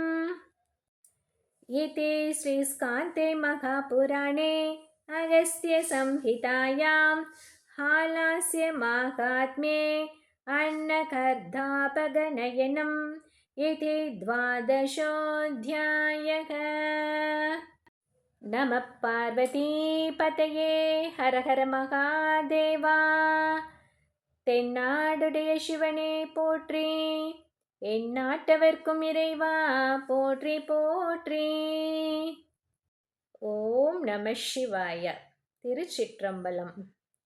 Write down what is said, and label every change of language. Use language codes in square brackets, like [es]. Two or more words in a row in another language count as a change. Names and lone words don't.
[sa] इति श्रीस्कान्ते महापुराणे अगस्त्यसंहितायां हालास्यमाहात्म्ये अन्नकर्धापगनयनम् इति 12. नमः पार्वतीपतये हर हर महादेवा [ta] தென்னாடுடைய சிவனே போற்றி எந்நாட்டவர்க்கும் இறைவா போற்றி போற்றி [sa] ओं नमः शिवाय [ta] திருச்சிற்றம்பலம்